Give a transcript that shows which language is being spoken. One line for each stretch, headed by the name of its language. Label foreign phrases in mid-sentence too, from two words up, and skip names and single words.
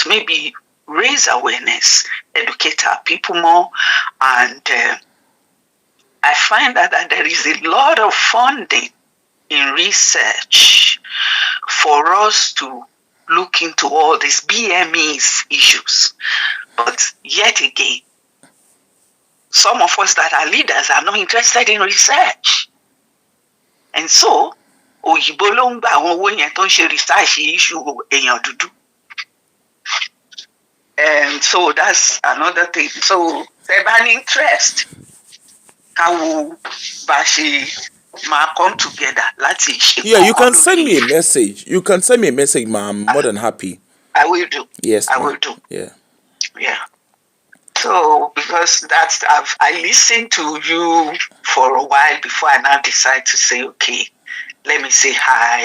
English: Maybe raise awareness, educate our people more, and I find that there is a lot of funding in research for us to look into all these BMEs issues. But yet again, some of us that are leaders are not interested in research. And so,
Yoruba: òyìnbó ló ń gba àwọn owó yẹn tó ń ṣe
English: research issue
Yoruba: èèyàn dúdú.
English: And so that's another thing. So, they have an interest.
Yoruba: How bá ṣe máa
English: come together
Yoruba: láti ṣe.
English: Yeah, you can send me a message. You can send me a message, ma. I'm more than happy. I will do. Yes, I will do. Yeah. Yeah. So, because I listened to you for a while before I now decide to say, okay, let me say hi.